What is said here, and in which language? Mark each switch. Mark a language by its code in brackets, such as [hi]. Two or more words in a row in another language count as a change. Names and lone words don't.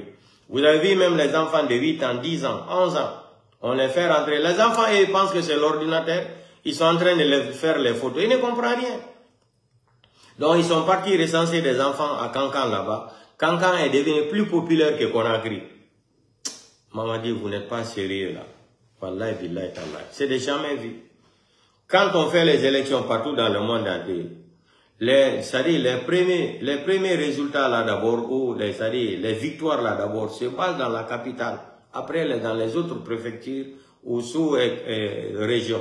[fr] Vous avez vu même les enfants de 8 ans, 10 ans, 11 ans, on les fait rentrer. Les enfants, ils pensent que c'est l'ordinateur, ils sont en train de faire les photos, ils ne comprennent rien. Donc, ils sont partis recenser des enfants à Kankan là-bas. Kankan est devenu plus populaire que Conakry. Maman dit, vous n'êtes pas sérieux là. [ar] والله بالله تالله. [fr] C'est de jamais vu. Quand on fait les élections partout dans le monde entier, c'est-à-dire les premiers résultats là d'abord, ou les victoires là d'abord, se passent dans la capitale. Après, dans les autres préfectures ou sous-régions.